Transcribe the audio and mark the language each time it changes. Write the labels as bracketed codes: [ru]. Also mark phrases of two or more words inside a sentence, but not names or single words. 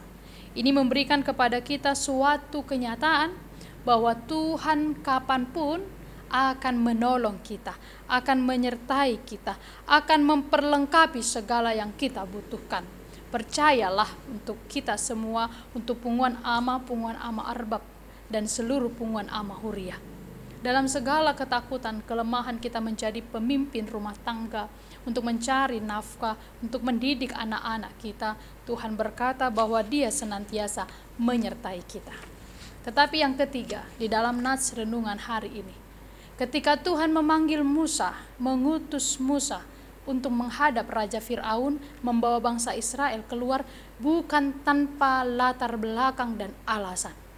[id] Ini memberikan kepada kita suatu kenyataan bahwa Tuhan kapanpun akan menolong kita, akan menyertai kita, akan memperlengkapi segala yang kita butuhkan. Percayalah untuk kita semua, untuk punguan ama arbab, dan seluruh punguan ama huriah. Dalam segala ketakutan, kelemahan kita menjadi pemimpin rumah tangga, untuk mencari nafkah, untuk mendidik anak-anak kita, Tuhan berkata bahwa Dia senantiasa menyertai kita. Tetapi yang ketiga, di dalam nats renungan hari ini, ketika Tuhan memanggil Musa, mengutus Musa untuk menghadap Raja Fir'aun, membawa bangsa Israel keluar bukan tanpa latar belakang dan alasan.